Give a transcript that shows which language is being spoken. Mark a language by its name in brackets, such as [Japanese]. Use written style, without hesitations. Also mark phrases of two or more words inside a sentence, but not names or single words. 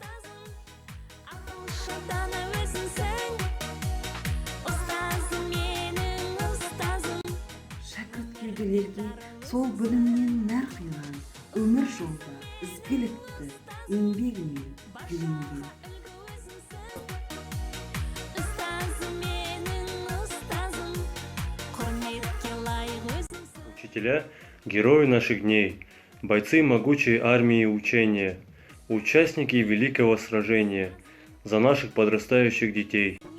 [Kazakh] Шәкірт келгілерге сол білімнен нәр қиған, өмір жолда ізгілікті еңбегімен жүгінген. [Russian] Учителя – герои наших дней, бойцы могучей армии учения, участники великого сражения за наших подрастающих детей.